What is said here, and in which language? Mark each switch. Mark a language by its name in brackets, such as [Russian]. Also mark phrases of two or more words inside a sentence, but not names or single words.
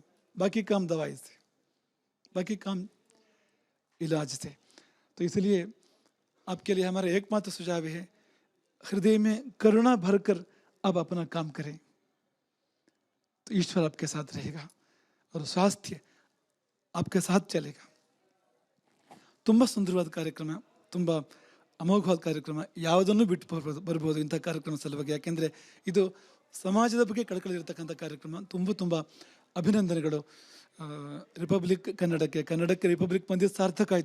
[Hindi] बाकी काम दवाई से, बाकी काम इलाज से। तो इसलिए आपके लिए हमारा एकमात्र सुझाव है, हृदय में करुणा भरकर आप अपना काम करें, तो ईश्वर आपके साथ रहेगा और स्वास्थ्य आपके साथ चलेगा। [Kannada] ತುಂಬ ಸುಂದರವಾದ ಕಾರ್ಯಕ್ರಮ, ತುಂಬ ಅಮೋಘವಾದ ಕಾರ್ಯಕ್ರಮ. ಯಾವುದನ್ನು ಬಿಟ್ಟು ಬರ್ಬೋದು ಇಂಥ ಕಾರ್ಯಕ್ರಮ ಸಲುವಾಗಿ. ಯಾಕೆಂದರೆ ಇದು ಸಮಾಜದ ಬಗ್ಗೆ ಕಳಕಳಿ ಇರತಕ್ಕಂಥ ಕಾರ್ಯಕ್ರಮ. ತುಂಬ ಅಭಿನಂದನೆಗಳು ರಿಪಬ್ಲಿಕ್ ಕನ್ನಡಕ್ಕೆ ರಿಪಬ್ಲಿಕ್ ಬಂದಿದ್ದು ಸಾರ್ಥಕ ಆಯಿತು.